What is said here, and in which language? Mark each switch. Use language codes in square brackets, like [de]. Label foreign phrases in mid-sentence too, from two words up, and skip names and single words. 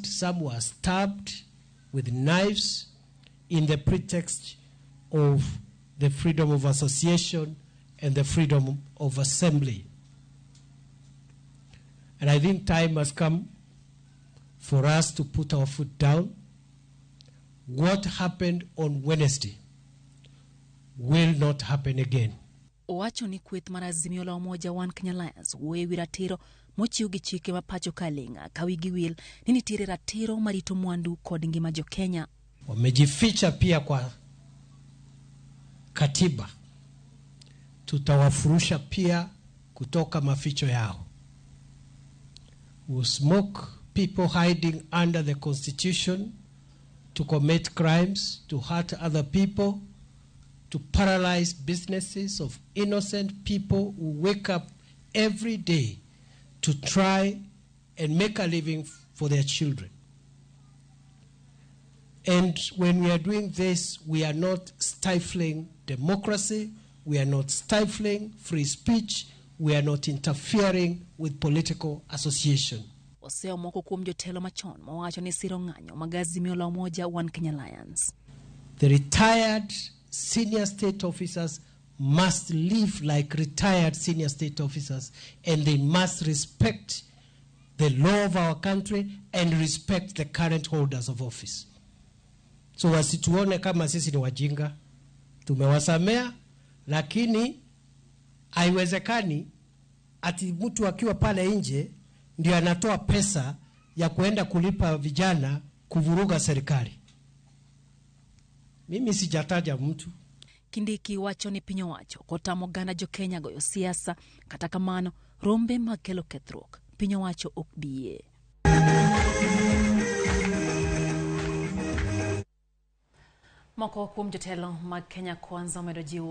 [en] Some were stabbed with knives in the pretext of the freedom of association and the freedom of assembly. And I think time has come for us to put our foot down. What happened on Wednesday will not happen again. [luo] Owacho ni kweth mar Azimio la Umoja One Kenya Alliance wewi ratiro mochiw gi chike mapacho kalinga kawigi wil ni nitiere ratiro marito mwandu kod ngima jo Kenya. [sw] Wamejificha pia kwa katiba. Tutawafurusha pia kutoka maficho yao. [en] We'll smoke people hiding under the Constitution to commit crimes, to hurt other people, to paralyze businesses of innocent people who wake up every day to try and make a living for their children. And when we are doing this, we are not stifling democracy, we are not stifling free speech, we are not interfering with political association. [luo] Oseo moko kuom jotelo machon mawacho ni siro ng'anyo mag Azimio la Umoja One Kenya Alliance. [en] The retired senior state officers must live like retired senior state officers, and they must respect the law of our country and respect the current holders of office. [sw] So wasituone kama sisi ni wajinga, tumewasamea, lakini haiwezekani ati mtu akiwa pale nje ndio anatoa pesa ya kuenda kulipa vijana kuvuruga serikali. Mimi sijataja mtu. [luo] Kindiki wacho ni pinyo wacho kotamo gana jo Kenya goyo siasa kata kamano rombe makelo kethruok pinyo wacho ok biye. Moko kuom jotelo mag Kenya Kwanza omedo jiwo